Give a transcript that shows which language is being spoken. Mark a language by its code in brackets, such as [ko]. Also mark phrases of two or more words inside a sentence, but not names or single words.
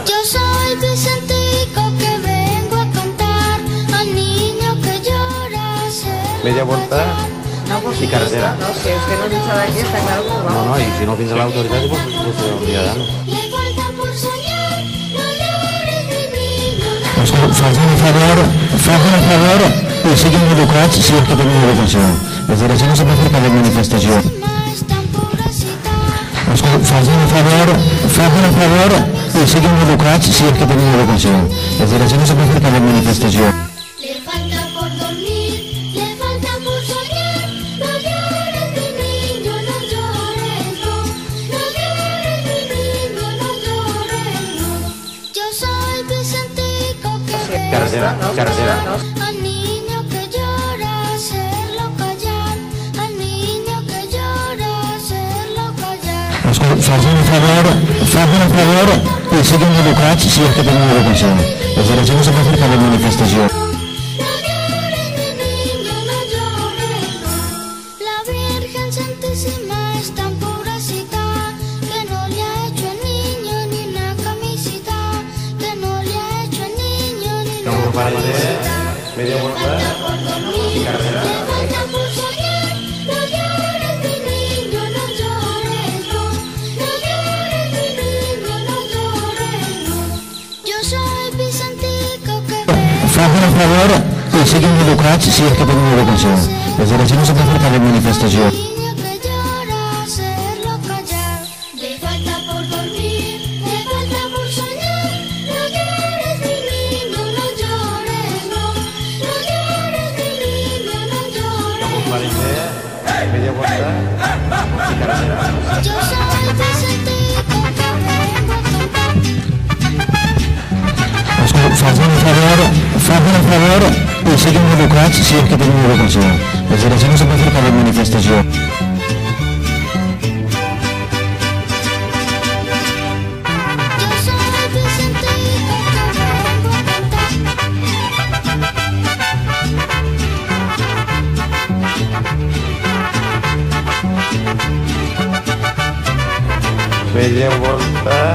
[es] Yo soy Vicentico que vengo a cantar al niño que llora. Media vuelta No, por y carretera. No, si usted nos echa de aquí, está claro que nos vamos. No, y si no piensa la autoridad, pues se enviarán. Le falta por soñar, no llores mi niño. [ca] Facin un favor i siguin educats si és que tenen educació. És a dir, això no se pot fer cada manifestació. [es] Más tan pobrecita. [ca] Facin un favor i siguin educats si és que tenen educació. És a dir, això no se pot fer cada manifestació. [es] Le falta por dormir, le falta por soñar. No llores mi niño, no llores, no. No llores mi niño, no llores, no. Yo soy Vicentico que vengo Carretera, carretera. al niño que llora, hacerlo callar. Al niño que llora, hacerlo callar. [ca] Facin un favor i siguin educats si és que tenen educació. És a dir, això no se pot fer cada manifestació. [es] No llores mi niño, no llores, no. La Virgen Santísima es tan pobrecita que no le ha hecho al niño ni una camisita. Que no le ha hecho al niño ni No, una pues para de camisita. media vuelta Por dormir, y carretera. le falta por soñar. No llores mi niño, no llores, no. No llores mi niño, no llores, no. Yo soy Vicentico que vengo. [ca] Facin un favor i siguin educats si és que tenen educació. És a dir, això no se pot fer cada manifestació. [es] Niño que llora, hacerlo callar. Le falta por dormir, le falta por soñar. No llores mi niño, no llores, no. No llores mi niño, no llores. para de media vuelta y carretera. Yo soy Vicentico que vengo a cantar. [ca] Facin un favor i siguin educats si és que tenen educació. És a dir, això no se pot fer cada manifestació. [es] Yo soy Vicentico que vengo a cantar. Media vuelta